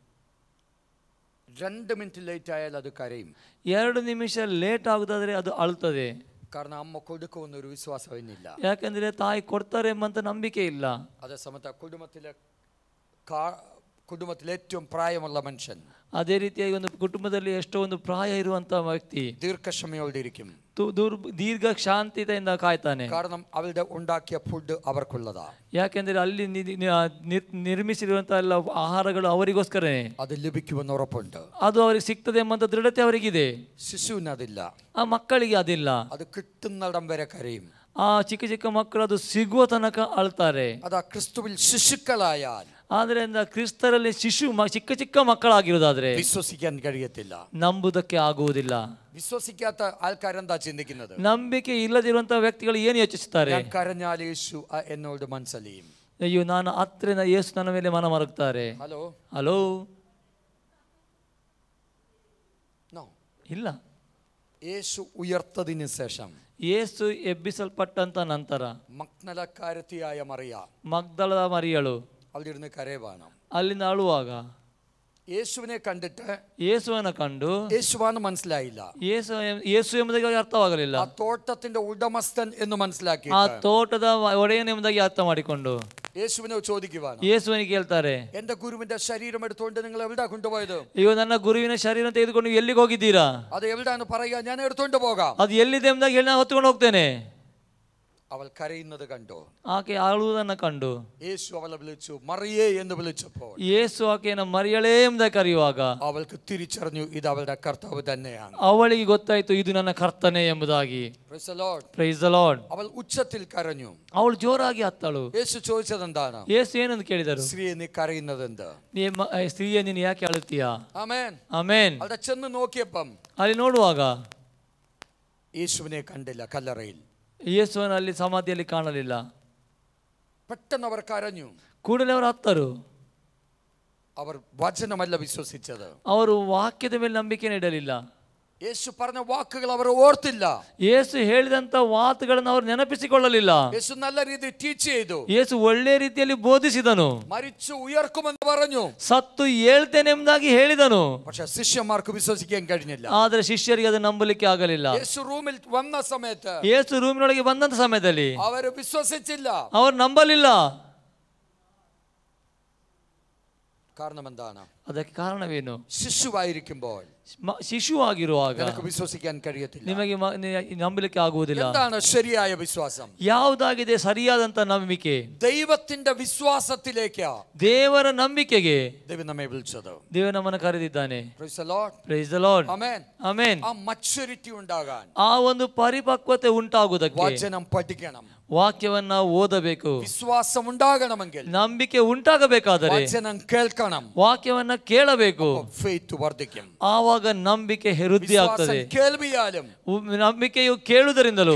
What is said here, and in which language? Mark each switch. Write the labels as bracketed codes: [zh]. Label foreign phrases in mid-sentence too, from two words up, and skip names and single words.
[ml] 2 മിനിറ്റ് ലേറ്റ് ആയാൽ അത് കരയും. [kn] 2 ನಿಮಿಷ ಲೇಟ್ ಆಗುದಾದ್ರೆ ಅದು ಅಳುತ್ತದೆ. [ml] കാരണം അമ്മ കൊടുക്കുമെന്നൊരു വിശ്വാസം ഇന്നില്ല. [kn] ಯಾಕಂದ್ರೆ ತಾಯಿ ಕೊಡ್ತಾರೆ ಎಂಬಂತ ನಂಬಿಕೆ ಇಲ್ಲ. [ml] അതേ സമയത്ത് കുടുംബത്തിലെ ഏറ്റവും പ്രായമുള്ള മനുഷ്യൻ, [kn] ಅದೇ ರೀತಿಯಾಗಿ ಒಂದು ಕುಟುಂಬದಲ್ಲಿ ಎಷ್ಟೋ ಒಂದು ಪ್ರಾಯ ಇರುವಂತಹ ವ್ಯಕ್ತಿ [ml] ദീർഘക്ഷമയോടിരിക്കും, [kn] ದೀರ್ಘ ಶಾಂತಿಯಿಂದ ಕಾಯ್ತಾನೆ. [ml] കാരണം അവരുടെ ഉണ്ടാക്കിയ ഫുഡ് അവർക്കുള്ളതാ. [kn] ಯಾಕೆಂದ್ರೆ ಅಲ್ಲಿ ನಿರ್ಮಿಸಿರುವಂತಹ ಎಲ್ಲ ಆಹಾರಗಳು ಅವರಿಗೋಸ್ಕರನೇ, [ml] അത് ലഭിക്കുമെന്ന് ഉറപ്പുണ്ട്, [kn] ಅದು ಅವರಿಗೆ ಸಿಗ್ತದೆ ಎಂಬಂತ ದೃಢತೆ ಅವರಿಗಿದೆ. [ml] ശിശുവിന് അതില്ല, [kn] ಆ ಮಕ್ಕಳಿಗೆ ಅದಿಲ್ಲ. [ml] അത് കിട്ടുന്നിടം വരെ കരയും. [kn] ಆ ಚಿಕ್ಕ ಚಿಕ್ಕ ಮಕ್ಕಳು ಅದು ಸಿಗುವ ತನಕ ಅಳ್ತಾರೆ. [ml] അതാ ക്രിസ്തുവിൽ ശിശുക്കളായാൽ, [kn] ಆದ್ರಿಂದ ಕ್ರಿಸ್ತರಲ್ಲಿ ಚಿಕ್ಕ ಚಿಕ್ಕ ಮಕ್ಕಳಾಗಿರೋದಾದ್ರೆ [ml] വിശ്വസിക്കാൻ കഴിയത്തില്ല, [kn] ನಂಬುದಕ್ಕೆ ಆಗುವುದಿಲ್ಲ. [ml] വിശ്വസിക്കാത്ത ആൾക്കാരെന്താ ചിന്തിക്കുന്നത്? [kn] ನಂಬಿಕೆ ಇಲ್ಲದಿರುವಂತಹ ವ್ಯಕ್ತಿಗಳು ಏನು ಯೋಚಿಸುತ್ತಾರೆ? [ml] ഞാൻ കരഞ്ഞാൽ യേശു എന്നോട് മനസ്സലിയും. [kn] ಅಯ್ಯೋ, ನಾನು ಹತ್ತಿರ ಯೇಸು ನನ್ನ ಮೇಲೆ ಮನ ಮರುಗ್ತಾರೆ. ಹಲೋ, ಇಲ್ಲ. [ml] യേശു ഉയർത്തതിന് ശേഷം, [kn] ಯೇಸು ಎಬ್ಬಿಸಲ್ಪಟ್ಟಂತ ನಂತರ [ml] മഗ്ദലക്കാരത്തിയായ മറിയ, [kn] ಮಗ್ದಲದ ಮರಿಯಳು [ml] അവിടെയിരുന്ന് കരയുവാണ്. [kn] ಅಲ್ಲಿಂದ ಅಳುವಾಗ [ml] യേശുവിനെ കണ്ടിട്ട് [kn] ಯೇಸುವನ್ನು ಕಂಡು [ml] യേശുവാന്ന് മനസ്സിലായില്ല. [kn] ಯೇಸು ಎಂಬುದಾಗಿ ಅರ್ಥವಾಗಲಿಲ್ಲ. [ml] ആ തോട്ടത്തിന്റെ ഉടമസ്ഥൻ എന്ന് മനസ്സിലാക്കി [kn] ಆ ತೋಟದ ಒಡೆಯನ ಎಂಬುದಾಗಿ ಅರ್ಥ ಮಾಡಿಕೊಂಡು [ml] യേശുവിനെ ചോദിക്കുവാണ്. [kn] ಯೇಸುವಿನಿಗೆ ಕೇಳ್ತಾರೆ, [ml] എന്റെ ഗുരുവിന്റെ ശരീരം എടുത്തുകൊണ്ട് നിങ്ങൾ എവിടെ കൊണ്ടുപോയത്? [kn] ಅಯ್ಯೋ, ನನ್ನ ಗುರುವಿನ ಶರೀರ ತೆಗೆದುಕೊಂಡು ಎಲ್ಲಿಗೆ ಹೋಗಿದ್ದೀರಾ? [ml] അത് എവിടെയാണ് പറയുക, ഞാൻ എടുത്തുകൊണ്ട് പോകാം. [kn] ಅದು ಎಲ್ಲಿದೆ ಎಂಬುದಾಗಿ ಹೇಳಿ ನಾನು ಹೊತ್ತುಕೊಂಡು ಹೋಗ್ತೇನೆ. [ml] അവൾ കരയുന്നത് കണ്ടു. [kn] ಆಕೆ ಅಳುವುದನ್ನು ಕಂಡು [ml] യേശു അവളെ വിളിച്ചു മറിയേ എന്ന് വിളിച്ചപ്പോൾ [kn] ಯೇಸು ಆಕೆಯನ್ನು ಮರಿಯಳೇ ಎಂಬುದಾಗಿ ಕರೆಯುವಾಗ [ml] അവൾക്ക് തിരിച്ചറിഞ്ഞു ഇത് അവളുടെ കർത്താവ് തന്നെയാണ്. [kn] ಅವಳಿಗೆ ಗೊತ್ತಾಯ್ತು ಇದು ನನ್ನ ಕರ್ತನೆ ಎಂಬುದಾಗಿ. [en] Praise the Lord. Praise the Lord. [ml] അവൾ ഉച്ചത്തിൽ കരഞ്ഞു. [kn] ಅವಳು ಜೋರಾಗಿ ಅತ್ತಳು. [ml] യേശು ചോദിച്ചത് എന്താണ്? [kn] ಯೇಸು ಏನಂತ ಕೇಳಿದರು? [ml] സ്ത്രീയെ നീ ಕರೆಯುന്നത് എന്ത്? [kn] ಸ್ತ್ರೀಯೇ, ನೀನು ಯಾಕೆ ಅಳುತ್ತೀಯಾ? [ml] ആമേൻ. [kn] ಆಮೆನ್. [ml] അവിടെ ചെന്ന് നോക്കിയപ്പം [kn] ಅಲ್ಲಿ ನೋಡುವಾಗ [ml] യേശുവിനെ കണ്ടില്ല കല്ലറയിൽ. [kn] ಯೇಸುವನ್ನು ಅಲ್ಲಿ ಸಮಾಧಿಯಲ್ಲಿ ಕಾಣಲಿಲ್ಲ. [ml] പെട്ടെന്ന് അവർ കരഞ്ഞു. [kn] ಕೂಡಲೇ ಅವರು ಅತ್ತರು. [ml] അവർ വചനമല്ല വിശ്വസിച്ചത്, [kn] ಅವರು ವಾಕ್ಯದ ಮೇಲೆ ನಂಬಿಕೆ ಇಡಲಿಲ್ಲ. [ml] യേശു പറഞ്ഞ വാക്കുകൾ അവർ ഓർത്തില്ല. [kn] ಯೇಸು ಹೇಳಿದಂತ ಮಾತುಗಳನ್ನು ಅವರು ನೆನಪಿಸಿಕೊಳ್ಳಲಿಲ್ಲ. [ml] യേശു നല്ല രീതിയിൽ ടീച്ച് ചെയ്തു. [kn] ಯೇಸು ಒಳ್ಳೆ ರೀತಿಯಲ್ಲಿ ಬೋಧಿಸಿದನು. [ml] മരിച്ചു ഉയർക്കുമെന്ന് പറഞ്ഞു, [kn] ಸತ್ತು ಏಳ್ತೇನೆ ಎಂಬುದಾಗಿ ಹೇಳಿದನು. [ml] പക്ഷെ ശിഷ്യന്മാർക്ക് വിശ്വസിക്കാൻ കഴിഞ്ഞില്ല. [kn] ಆದರೆ ಶಿಷ್ಯರಿಗೆ ಅದು ನಂಬಲಿಕ್ಕೆ ಆಗಲಿಲ್ಲ. [ml] യേശു ರೂಮಿൽ വന്ന സമയത്ത്, [kn] ಯೇಸು ರೂಮಿನೊಳಗೆ ಬಂದಂತ ಸಮಯದಲ್ಲಿ [ml] ಅವರು ವಿಶ್വസിച്ചില്ല. [kn] ಅವರು ನಂಬಲಿಲ್ಲ. [ml] കാരണം എന്താണ്? [kn] ಅದಕ್ಕೆ ಕಾರಣವೇನು? [ml] ശിശുവായിരിക്കുമ്പോൾ [kn] ಶಿಶುವಾಗಿರುವಾಗ [ml] വിശ്വസിക്കാൻ കഴിയത്തില്ല. [kn] ನಿಮಗೆ ನಂಬಲಿಕ್ಕೆ ಆಗುವುದಿಲ್ಲ. [ml] എന്താണ് ശരിയായ വിശ്വാസം? [kn] ಯಾವುದಾಗಿದೆ ಸರಿಯಾದಂತ ನಂಬಿಕೆ? [ml] ദൈവത്തിന്റെ വിശ്വാസത്തിലേക്ക് [kn] ದೇವರ ನಂಬಿಕೆಗೆ [ml] ദൈവം നമ്മെ വിളിച്ചത്. [kn] ದೇವರು ನಮ್ಮನ್ನು ಕರೆದಿದ್ದಾನೆ. [en] Praise the Lord. Praise the Lord. Amen. Amen. [ml] ആ maturity ഉണ്ടാകാൻ, [kn] ಆ ಒಂದು ಪರಿಪಕ್ವತೆ ಉಂಟಾಗುವುದಕ್ಕೆ [ml] വചനം പഠിക്കണം, [kn] ವಾಕ್ಯವನ್ನ ಓದಬೇಕು. [ml] വിശ്വാസം ഉണ്ടാകണമെങ്കിൽ [kn] ನಂಬಿಕೆ ಉಂಟಾಗಬೇಕಾದರೆ [ml] വചനം കേൾക്കണം, [kn] ವಾಕ್ಯವನ್ನ ಕೇಳಬೇಕು. [ml] faith വർദ്ധിക്കും. [kn] ಆವಾಗ ನಂಬಿಕೆ ವೃದ್ಧಿ ಆಗ್ತದೆ. [ml] കേൾവിയാലും, [kn] ನಂಬಿಕೆಯು ಕೇಳುವುದರಿಂದಲೂ,